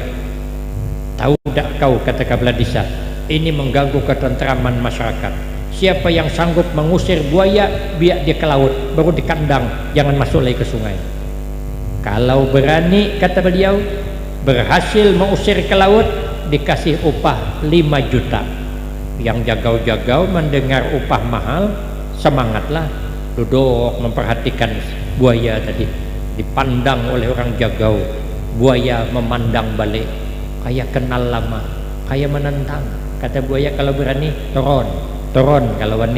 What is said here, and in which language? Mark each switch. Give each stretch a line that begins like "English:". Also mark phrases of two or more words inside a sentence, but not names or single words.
Indonesian: Tahu tak kau, kata kepala desa, ini mengganggu ketentraman masyarakat. Siapa yang sanggup mengusir buaya, biar dia ke laut, baru di kandang, jangan masuk lagi ke sungai. Kalau berani, kata beliau, berhasil mengusir ke laut, dikasih upah 5 juta. Yang jagau-jagau mendengar upah mahal, semangatlah, duduk memperhatikan buaya tadi. Dipandang oleh orang jagau, buaya memandang balik, kayak kenal lama, kayak menentang. Kata buaya, kalau berani turun kalau ini.